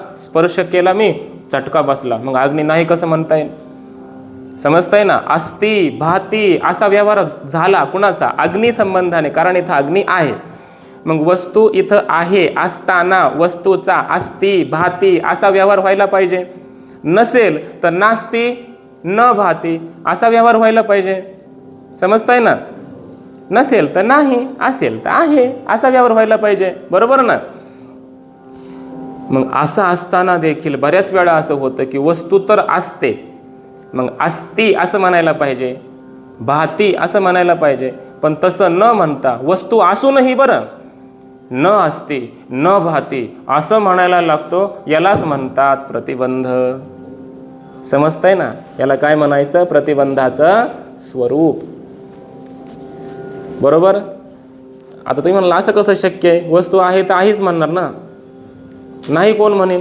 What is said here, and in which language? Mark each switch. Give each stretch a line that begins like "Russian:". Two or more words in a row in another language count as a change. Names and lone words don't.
Marathi: स्पर्श केला मी, चटका बसला, मग अग्नी नाही कसं म्हणता येईल? समजतंय ना?
Sanskrit: अस्ति भाती
Marathi: असा व्यवहार झाला कुणाचा? अग्नी संबंधाने, कारण इथं अग्नी आहे. मग वस्तू इथं आहे असताना वस्तूचा
Sanskrit: अस्ति भाती
Marathi: असा व्यवहार व्हायला पाहिजे. नसेल तर
Sanskrit: नास्ति न भाती
Marathi: असा व्यवहार व्हायला पाहिजे. समजतंय ना? नसेल तर नाही, असेल तर आहे असा व्यवहार व्हायला पाहिजे, बरोबर ना? मग असं असताना देखील बऱ्याच वेळा असं होतं की वस्तू तर असते, मग अस्ति असं म्हणायला पाहिजे, भाती असं म्हणायला पाहिजे, पण तसं न म्हणता वस्तू असूनही बरं
Sanskrit: न अस्ति न भाती
Marathi: असं म्हणायला लागतो. यालाच म्हणतात प्रतिबंध. समजतंय ना? याला काय म्हणायचं? प्रतिबंधाचं स्वरूप, बरोबर. आता तुम्ही म्हणाल असं कसं शक्य आहे? वस्तू आहे तर आहेच म्हणणार ना, नाही कोण म्हणेल?